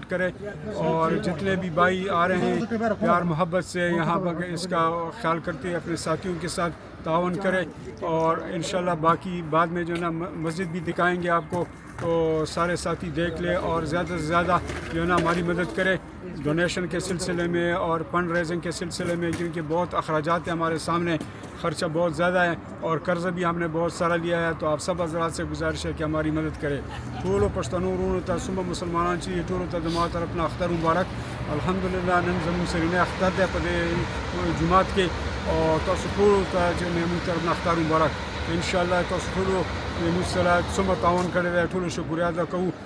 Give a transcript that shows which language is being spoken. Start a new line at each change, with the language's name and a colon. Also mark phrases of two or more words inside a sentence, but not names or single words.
Urdu: کریں اور جتنے بھی بھائی آ رہے ہیں پیار محبت سے یہاں پر اس کا خیال کرتے اپنے ساتھیوں کے ساتھ تعاون کریں اور انشاءاللہ باقی بعد میں جو ہے نا مسجد بھی دکھائیں گے آپ کو، تو سارے ساتھی دیکھ لیں اور زیادہ سے زیادہ جو ہے نا ہماری مدد کریں ڈونیشن کے سلسلے میں اور
English: fund raising
Urdu: کے سلسلے میں، کیونکہ بہت اخراجات ہیں ہمارے سامنے، خرچہ بہت زیادہ ہے اور قرض بھی ہم نے بہت سارا لیا ہے. تو آپ سب حضرات سے گزارش ہے کہ ہماری مدد کریں.
Pashto: ټولو پښتنو ورونو ته څومره مسلمانان چې ټولو ته زما طرف نه اختر مبارک. الحمدلله نن زموږ سرینه اختر دی په دې جمعات کې او تاسو ټولو ته چې زموږ طرف نه اختر مبارک. انشاءالله تاسو ټولو زموږ سره څومره تعاون کړی دی ټولو شکریه ادا کوو.